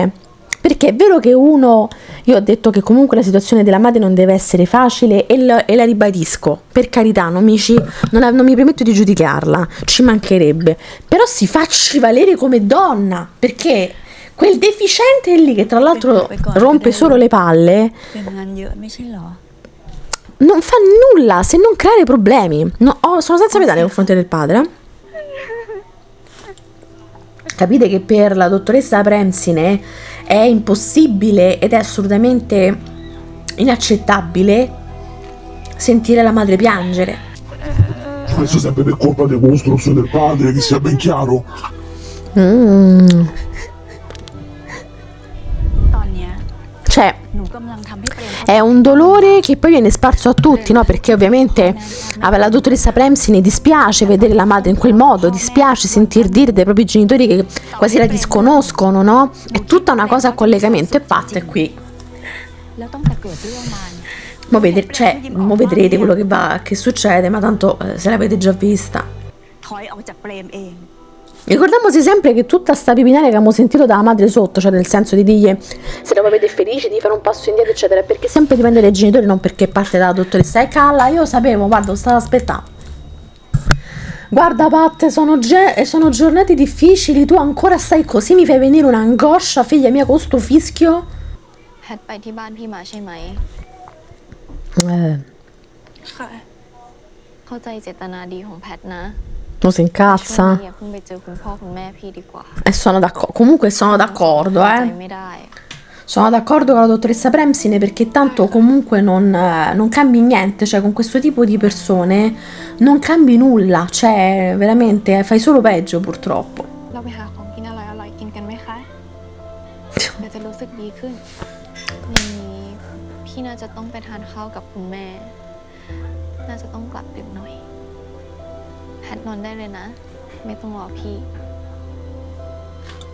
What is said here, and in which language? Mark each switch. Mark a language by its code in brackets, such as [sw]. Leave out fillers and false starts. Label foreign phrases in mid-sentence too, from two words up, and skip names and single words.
[it] Perché è vero che io ho detto che comunque la situazione della madre non deve essere facile e la ribadisco, per carità, non mi permetto di giudicarla, ci mancherebbe, però si facci valere come donna, perché quel deficiente lì che tra l'altro rompe solo le palle [th] เป็นงานเยอะไม่ใช่เหรอ [it] non fa nulla se non creare problemi. Sono senza pietà nei confronti del padre. Capite che per la dottoressa Premsine è impossibile ed è assolutamente inaccettabile sentire la madre piangere. Questo sempre per colpa del vostro o del padre, che sia ben chiaro. [th] ตอนเนี้ย [it] Cioè, [th] หนูกำลังทำให้เปรม [it] è un dolore che poi viene sparso a tutti, no? Perché ovviamente alla dottoressa Premsine dispiace vedere la madre in quel modo, dispiace sentir dire dai propri genitori che quasi la disconoscono, no? È tutta una cosa a collegamento, e Pat è qui. [th] แล้วตั้งแต่เกิดเรื่องมาเนี่ย [it] Mo vedrete quello che succede, ma tanto se l'avete già vista. [th] ถอยออกจากเปรมเอง [it] Ricordiamoci sempre che tutta sta pipinare che abbiamo sentito dalla madre sotto, cioè nel senso di dirgli se lo vedete felice, di fare un passo indietro, eccetera, perché sempre dipende dai genitori, non perché parte dalla dottoressa. Calla, io lo sapevo, guarda, lo stavo aspettando. Guarda Pat, sono giornate difficili, tu ancora stai così, mi fai venire un'angoscia, figlia mia, con sto fischio. [th] แพทไปที่บ้านพี่มาใช่ไหม ค่ะ เข้าใจเจตนาดีของแพทนะ [it] Non si [th] ช่วง [it] incazza. [th] นี้อย่าเพิ่งไปเจอคุณพ่อคุณแม่พี่ดีกว่า [it] E sono d'accordo, comunque sono d'accordo, [th] ใจไม่ได้ [it] Sono d'accordo con la dottoressa Premsine, perché tanto comunque non cambi niente, cioè con questo tipo di persone non cambi nulla, cioè veramente fai solo peggio purtroppo. [th] เราไปหาของกินอร่อยๆกินกันไหมคะ เดี๋ยวจะรู้สึกดีขึ้นวันนี้พี่น่าจะต้องไปทานข้าวกับคุณแม่ น่าจะต้องกลับดึกหน่อย แพทนอนได้เลยนะ ไม่ต้องรอพี่